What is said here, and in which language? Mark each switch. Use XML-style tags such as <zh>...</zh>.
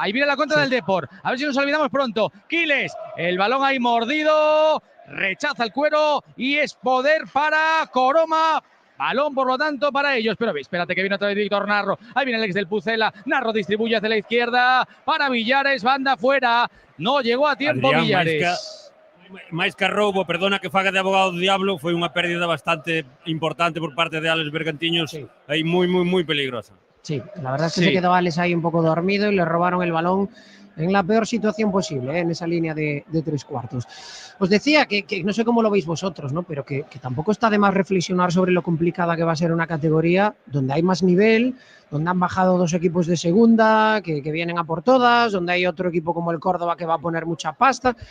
<es>Ahí viene la contra del Depor. A ver si nos olvidamos pronto. Quiles, el balón ahí mordido, rechaza el cuero y es poder para Coroma. Balón, por lo tanto, para ellos. Pero espérate que viene otra vez Víctor Narro. Ahí viene el ex del Pucela. Narro distribuye hacia la izquierda para Villares. Banda fuera. No llegó a tiempo Adrián Villares.</es> <gl>Mais que roubo, perdona que faga de abogado do diablo, foi unha pérdida bastante importante por parte de Alex Bergantiños. Sí. Aí moi peligrosa.</gl> <es>Sí, la verdad es que se quedó Alex ahí un poco dormido y le robaron el balón en la peor situación posible, en esa línea de 3/4. Os decía que no sé cómo lo veis vosotros, ¿no? Pero que tampoco está de más reflexionar sobre lo complicada que va a ser una categoría donde hay más nivel, donde han bajado 2 equipos de segunda, que vienen a por todas, donde hay otro equipo como el Córdoba que va a poner mucha pasta.</es>